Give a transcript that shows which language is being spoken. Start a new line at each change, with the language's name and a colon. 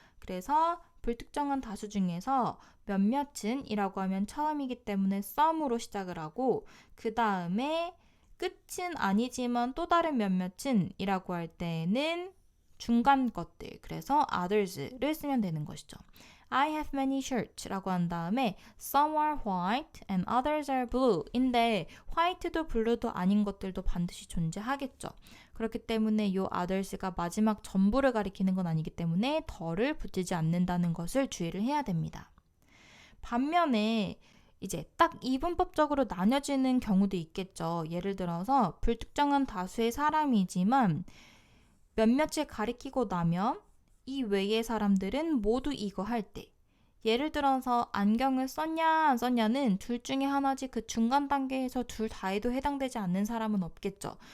Korean: 그래서 불특정한 다수 중에서 몇몇은 이라고 하면 처음이기 때문에 some으로 시작을 하고 그 다음에 끝은 아니지만 또 다른 몇몇은 이라고 할 때는 중간 것들, 그래서 others를 쓰면 되는 것이죠.
English: I have many shirts
Korean: 라고 한 다음에
English: some are white and others are blue
Korean: 인데 화이트도 블루도 아닌 것들도 반드시 존재하겠죠. 그렇기 때문에 이 others가 마지막 전부를 가리키는 건 아니기 때문에 더를 붙이지 않는다는 것을 주의를 해야 됩니다. 반면에 이제 딱 이분법적으로 나뉘어지는 경우도 있겠죠. 예를 들어서 불특정한 다수의 사람이지만 몇몇을 가리키고 나면 이 외의 사람들은 모두 이거 할 때, 예를 들어서 안경을 썼냐 안 썼냐는 둘 중에 하나지 그 중간 단계에서 둘 다에도 해당되지 않는 사람은 없겠죠.